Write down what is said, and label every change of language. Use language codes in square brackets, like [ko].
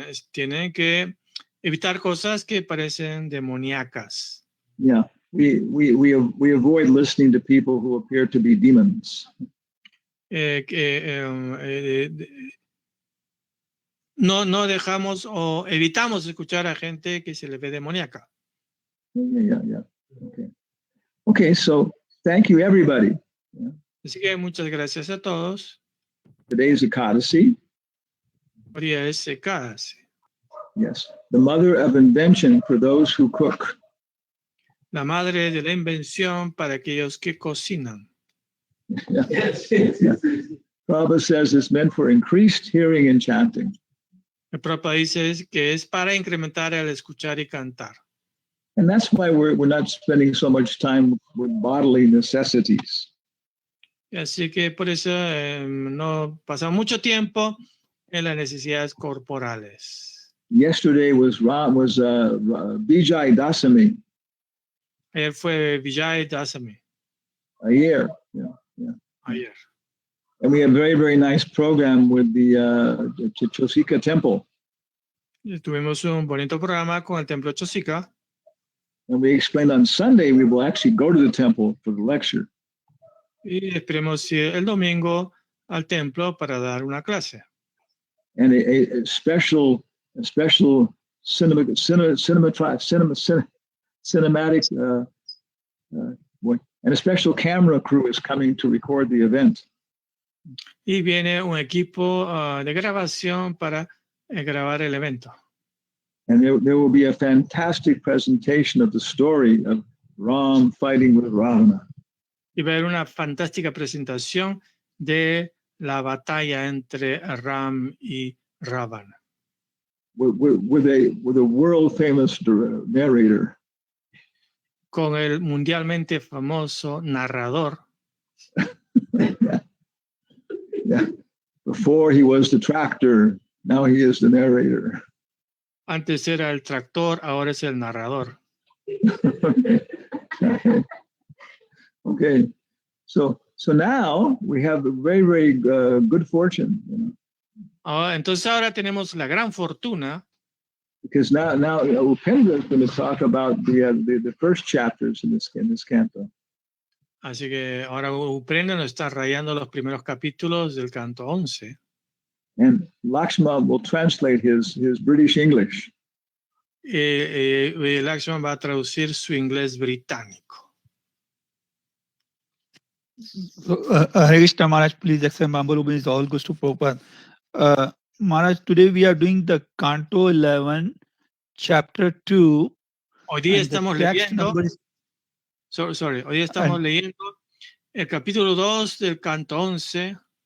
[es] tienen que evitar cosas que parecen demoníacas. [en] Yeah, we avoid listening to people who appear to be demons. [es] No dejamos o evitamos escuchar a gente que se le ve demoníaca. [en] Yeah. Okay, so thank you, everybody. [es] Así que muchas gracias a todos. [en] Today's Ekadasi. [es] Hoy es Ekadasi. [en] Yes, the mother of invention for those who cook. [es] La madre de la invención para aquellos que cocinan. [en] Yeah. Prabhupada says it's meant for increased hearing and chanting. [es] El Prabhupada dice que es para incrementar el escuchar y cantar. [en] And that's why we're not spending so much time with bodily necessities. [es] Y así que por eso no pasamos mucho tiempo en las necesidades corporales. [en] Yesterday was Vijay Dasami. [es] Ayer fue Vijay Dasami. Ayer. Ayer. [en] And we had a very, very nice program with the Chosika Temple. [es] Y tuvimos un bonito programa con el Templo Chosika. [en] And we explained on Sunday we will actually go to the temple for the lecture. [es] Y esperemos ir el domingo al templo para dar una clase. [en] And a special cinematic and a special camera crew is coming to record the event. [es] Y viene un equipo de grabación para grabar el evento. [en] And there will be a fantastic presentation of the story of Ram fighting with Ravana. [es] Y va a haber una fantástica presentación de la batalla entre Ram y Ravana. [en] With a world famous narrator. [es] Con el mundialmente famoso narrador. [en] Yeah. Before he was the tractor, now he is the narrator. [es] Antes era el tractor, ahora es el narrador. [en] Okay. So now we have a very, very good fortune. [es] Entonces ahora tenemos la gran fortuna. [en] Because now Upendra is going to talk about the first chapters in this canto. [es] Así que ahora Upendra nos está rayando los primeros capítulos del canto 11. [en] And Lakshman will translate his British English. [es] Lakshman va a traducir su inglés británico. [en] So, Hare Krishna Maharaj, please accept Mambo is all goes to Prabhupada. Maharaj, today we are doing the Canto 11, Chapter 2. [es] Hoy día estamos leyendo. Hoy día estamos leyendo el capítulo 2 del canto 11.